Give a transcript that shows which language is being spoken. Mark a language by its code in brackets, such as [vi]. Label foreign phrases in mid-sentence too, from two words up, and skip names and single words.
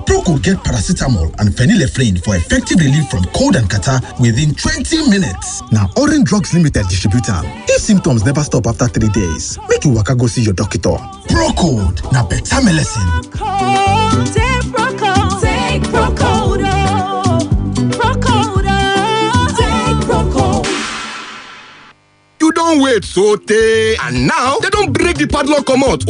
[pcm] Proco get paracetamol and phenylephrine for effective relief from cold and catarrh within 20 minutes. Now, Orange Drugs Limited distributor. If symptoms never stop after 3 days, make you waka go see your doctor. Procode, now better medicine. Take Procode. Take Procode. Take Procode. You don't wait so tey and now they don't break the padlock comot.